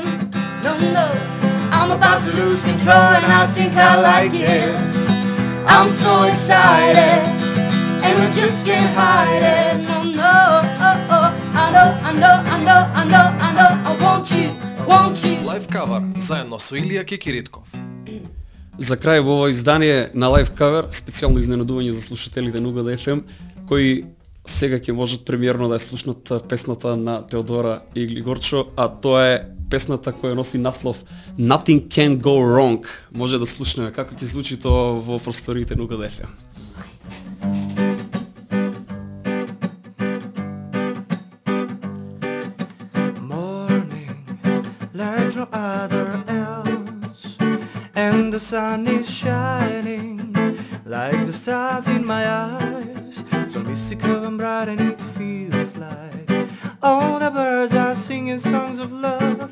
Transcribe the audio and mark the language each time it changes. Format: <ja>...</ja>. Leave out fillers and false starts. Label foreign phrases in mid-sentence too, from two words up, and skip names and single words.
<en>No, no, I'm about to lose control, and I think I like it. I'm so excited, and I just can't hide it. No, no, oh, oh. I know, I know, I know, I know, I know. I want you, want you.</en> <mk>Live cover заедно со Илија Кекиритков. За крај во ова издание на Live Cover, специјално изненадување за слушателите на Угада FM, кои сега ќе можат премиерно да ја слушнат песната на Теодора и Глигорчо, а тоа е песната која носи наслов Nothing Can Go Wrong. Може да слушнеме како ќе звучи тоа во просториите на Угада FM.</mk> <en>And the sun is shining like the stars in my eyes, so mystical and bright, and it feels like all the birds are singing songs of love.</en>